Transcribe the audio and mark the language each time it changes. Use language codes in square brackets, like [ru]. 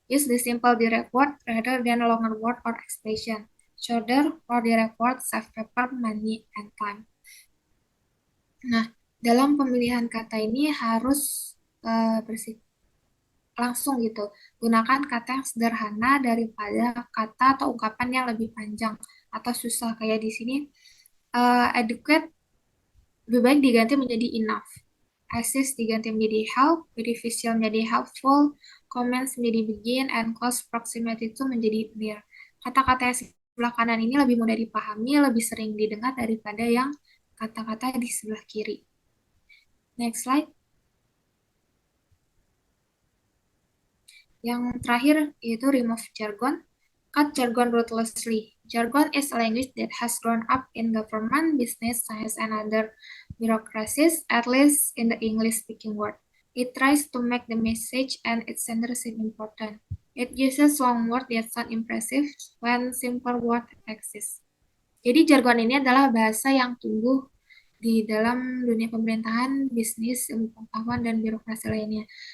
[en] Use the simple direct word rather than a longer word or expression. Shorter or direct word save paper, money, and time. [id] Nah, dalam pemilihan kata ini harus bersih langsung gitu. Gunakan kata yang sederhana daripada kata atau ungkapan yang lebih panjang atau susah. Kayak di sini, adequate lebih baik diganti menjadi enough. Assist diganti menjadi help, beneficial menjadi helpful, comments menjadi begin, and close proximity itu menjadi near. Kata-kata yang sebelah kanan ini lebih mudah dipahami, lebih sering didengar daripada yang kata-kata di sebelah kiri. [en] Next slide. [id] Yang terakhir yaitu [en] remove jargon. Cut jargon ruthlessly. Jargon is a language that has grown up in government, business, science, and other bureaucracies, at least in the English-speaking world. It tries to make the message and its sender seem important. It uses long words that sound impressive when simple words exist. [id] Jadi jargon ini adalah bahasa yang tumbuh di dalam dunia pemerintahan, bisnis, ilmu pengetahuan, dan birokrasi lainnya.